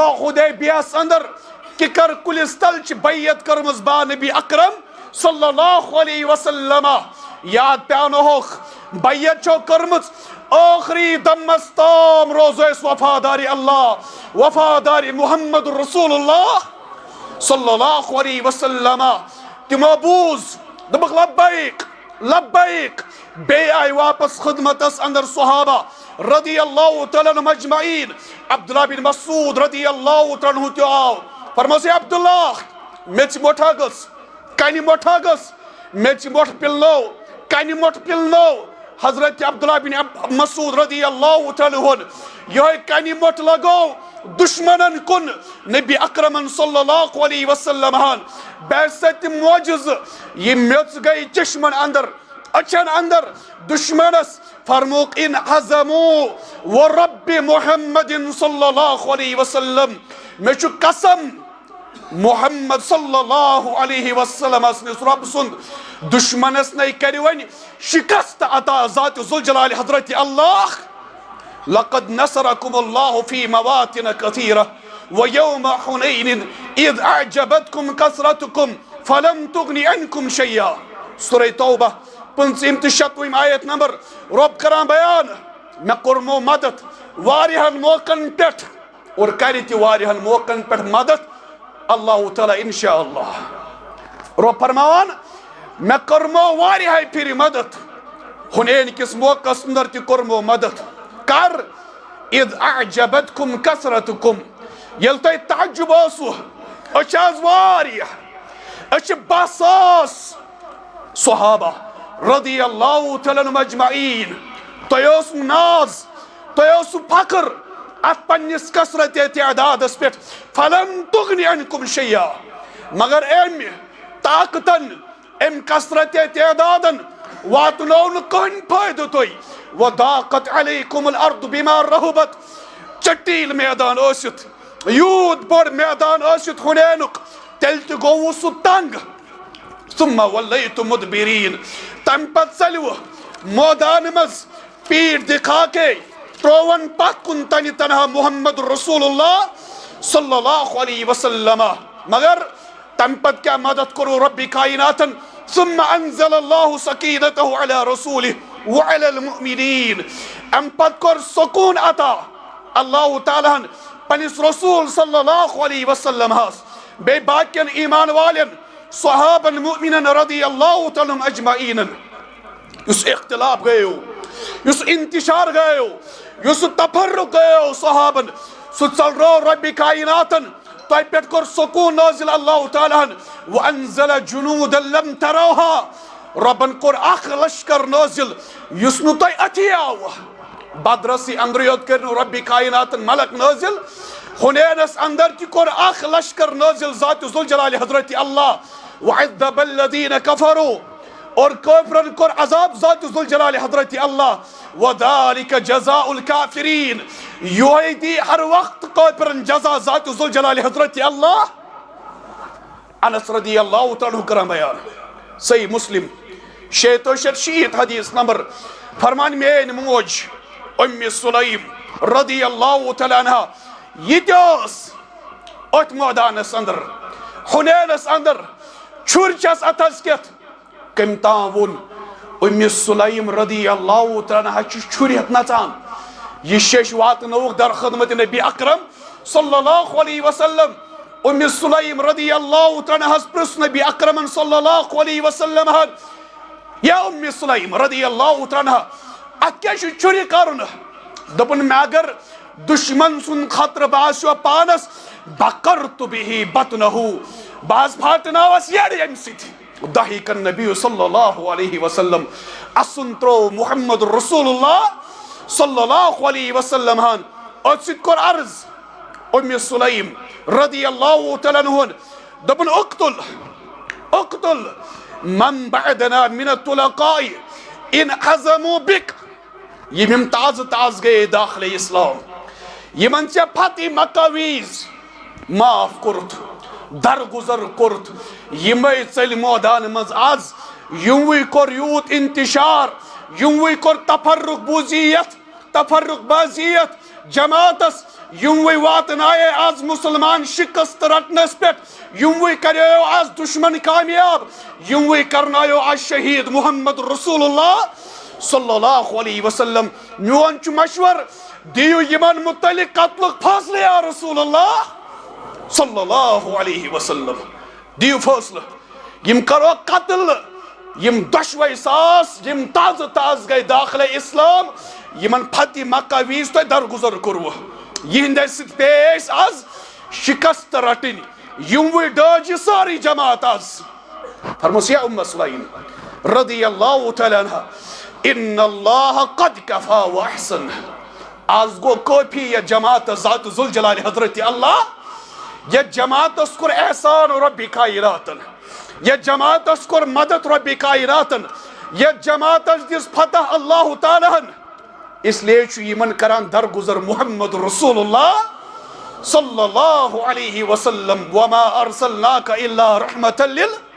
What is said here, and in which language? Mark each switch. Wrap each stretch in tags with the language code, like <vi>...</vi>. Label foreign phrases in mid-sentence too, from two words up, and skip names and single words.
<ks>हुदैबियास अंदर किकर कुलिस तल बैयत करमस बा नबी अकरम</ks> <ar>صلى الله عليه وسلم</ar> <ks>याद प्यानो होख बैयत छो करमस आखिरी दमस ताम रोज़ वफादारी अल्लाह वफादारी</ks> <ar>محمد رسول الله صلى الله عليه وسلم</ar> <ks>तिमो बूज दबक</ks> <ar>لبيك لبيك.</ar> <ks>बे आय वापस खिदमतस अंदर सहाबा</ks> <ar>رضي الله تعالى عنهم أجمعين.</ar> <ks>अब्दुल्लाह बिन मसूद</ks> <ar>رضي الله تعالى عنه</ar> <ks>त्यो आव फरमोस अब्दुल्लाह मेच मोठा गस कानि मोठा गस मेच मोठ पिलनो कानि मोठ पिलनो। हजरत अब्दुल्लाह बिन मसूद</ks> <ar>رضي الله تعالى عنه</ar> <ks>यह कानि मोठ लगो दुश्मनन कुन नबी अकरम</ks> <ar>صلى الله عليه</ar> <ks>वसल्लम हन बेसत मोजज ये मेच गई चश्मन अंदर अचन अंदर दुश्मनस फरमोक इन</ks> <ar>هزموا و رب محمد صلى الله عليه وسلم</ar> <ks>मे छु कसम</ks> <ar>محمد صلى الله عليه وسلم</ar> <ks>असनिस रब सुंद दुश्मनस नै करि वन शिकस्त अता जात जुल जलाल हजरत अल्लाह</ks> <ar>لقد نصركم الله في مواطن كثيرة و يوم حنين إذ أعجبتكم كثرتكم فلم تغن عنكم شيئا.</ar> <ks>सूरह तौबा 50 आयत नंबर रब करान बयान मे कोरमो मदद वारिहन मौकन पेट और करि ति वारिहन मौकन पेट मदद</ks> <ar>الله تعالى إن شاء الله.</ar> <ks>रब फरमान मे कोरमो वारिहै फिर मदद हुनैन किस मौकस अंदर ति कोरमो मदद कर</ks> <ar>إذ أعجبتكم كثرتكم</ar> <ks>यल तय तअज्जुब ओसु अच वारिह अच बसास सहाबा</ks> <ar>رضي الله تعالى عنهم أجمعين</ar> <ks>तयोस नाज तयोस फक्र अत पन्निस कसरत तआदादस पे</ks> <ar>فلم تغن عنكم شيئا</ar> <ks>मगर एम ताकतन एम कसरत तआदादन वातनो न कहीं फायदो तोय</ks> <ar>وضاقت عليكم الأرض بما رحبت</ar> <ks>चटील मैदान ओसित यूद बड़ मैदान ओसित हुनैनुक तेल त गो सु तंग</ks> <ar>ثم وليتم مدبرين</ar> <ks>तम पत चलव मैदान मज</ks> <hi>पीठ दिखा के</hi> <ks>त्रोवन पत कुन तनि तनहा</ks> <ar>محمد رسول الله صلى الله عليه وسلم</ar> <ks>मगर तम पत क्या मदद करो रब्बी कायनातन</ks> <ar>ثم أنزل الله سكينته على رسوله و على المؤمنين</ar> <ks>अम पत कर सुकून अता</ks> <ar>الله تعالى</ar> <ks>पनिस रसूल</ks> <ar>صلى الله عليه وسلم</ar> <ks>हस बे बाकियन ईमान वालन सहाबन मुमिनन</ks> <ar>رضي الله تعالى أجمعين</ar> <ks>युस इख्तिलाफ गयो युस इंतशार गयो युस तफर्रुक गयो सहाबन सु चल रो रब्बी कायनातन तय पेट कर सुकून नाजिल</ks> <ar>الله تعالى و أنزل جنودا لم تروها</ar> <ks>रबन कर अख लश्कर नाजिल युस नु तय अथि आव बदरसी अंदर योद कर रब्बी कायनातन मलक नाजिल हुनैनस अंदर ति कर अख लश्कर नाजिल जात जुल जलाल हजरत अल्लाह</ks> <ar>و عذب الذين كفروا</ar> <ks>और काफिरन कर अज़ाब जात जुल जलाल हजरत अल्लाह</ks> <ar>و ذلك جزاء الكافرين</ar> <ks>युदी हर वक्त काफिरन जज़ा जात जुल जलाल हजरत अल्लाह। अनस</ks> <ar>رضي الله تعالى</ar> <ks>करम बयान सही मुस्लिम 660 हदीस नंबर फरमान मेन मोज उम्मे सुलैम</ks> <ar>رضي الله تعالى عنها</ar> <ks>यस अत मैदानस अंदर हुनैनस अंदर छुरचस अतस केत कम तावन उम्मे सुलैम</ks> <ar>رضي الله تعالى عنها</ar> <ks>छुरियत नचान यह शेष वातनोक दर खिदमत नबी अकरम सल्लल्लाहु</ks> <ar>عليه وسلم</ar> <ks>उम्मे सुलैम</ks> <ar>رضي الله تعالى عنها</ar> <ks>प्रस नबी अकरम</ks> <ar>صلى الله عليه وسلم</ar> <ks>या उम्मे सुलैम</ks> <ar>رضي الله تعالى عنها</ar> <ks>अत क्या छुरी करन दपन मे अगर दुश्मन सुन खतर बासो पानस</ks> <ar>بقرت به بطنه</ar> <ks>बाज फाटनावस यड यम सिथ दहिकन नबी</ks> <ar>صلى الله عليه وسلم</ar> <ks>असुंत्रो</ks> <ar>محمد رسول الله صلى الله عليه وسلم</ar> <ks>हन असित कर अर्ज उम्मे सुलैम</ks> <ar>رضي الله تعالى عنه</ar> <ks>दपन</ks> <ar>اقتل من بعدنا من الطلقاء إن هزموا بك</ar> <ks>यम ताज गए दाखिल इस्लाम यमन चे फति मकावीज माफ कुर्त दरगुजर कुर्त यमे चल मैदान मज आज युवी कोर यूत इंतशार युवी कोर तफर्रुक बाजियत जमातस युवी वातनाए आज मुसलमान शिकस्त रटनस पे युवी करियो आज दुश्मन कामयाब युवी करनायो आज शहीद</ks> <ar>محمد رسول الله صلى الله عليه وسلم</ar> <ks>मोन मशवर दियो यमन मुतलिक कत्ल फैसले</ks> <ar>يا رسول الله صلى الله عليه وسلم</ar> <ks>दियो फैसला यम करो कत्ल यम दशवै सास यम ताज ताज गए दाखिल इस्लाम यमन फति मक्का वीज तो दरगुजर कुर्व यहंद पेश आज शिकस्त रटन युम डज सारी जमात आज फरमोस</ks> <ar>يا أم سليم رضي الله تعالى عنها إن الله قد كفى و أحسن</ar> <ks>आज गो काफी यह जमात ज़ात जुल जलाल हजरत अल्लाह यह जमात कोर एहसान रब्बी कायनातन यह जमात कोर मदद रब्बी कायनातन यह जमात दिस फतह अल्लाह तालाहन इसलिए यमन करान दरगुजर</ks> <ar>محمد رسول الله صلى الله عليه وسلم وما أرسلناك إلا رحمة لل</ar>